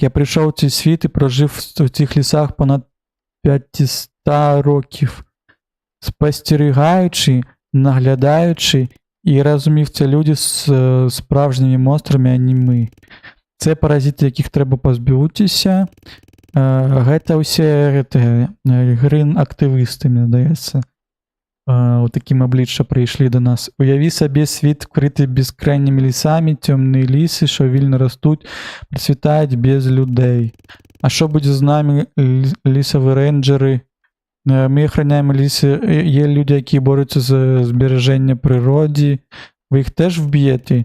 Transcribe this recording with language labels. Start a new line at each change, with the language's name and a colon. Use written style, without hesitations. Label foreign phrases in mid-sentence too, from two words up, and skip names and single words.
Ukrainian: Я прийшов у цей світ і прожив в цих лісах понад 500 років, спостерігаючи, наглядаючи, і розумів, це люди з справжніми монстрами, а не ми. Це паразити, яких треба позбутися.
Belarusian: Гэта ўсе грын-актывісты, мне здаецца. У такім аблічча прыйшлі до нас.
Ukrainian: Уяві сабе світ, вкрыты бескрайнімі лісамі,
Belarusian: цёмныя лісы,
Ukrainian: що вільно растуть, процвітають без людей. А що буде з нами, лісові рейнджери? Ми охороняємо ліси, є люди, які борються за збереження природи. Ви їх теж вб'єте?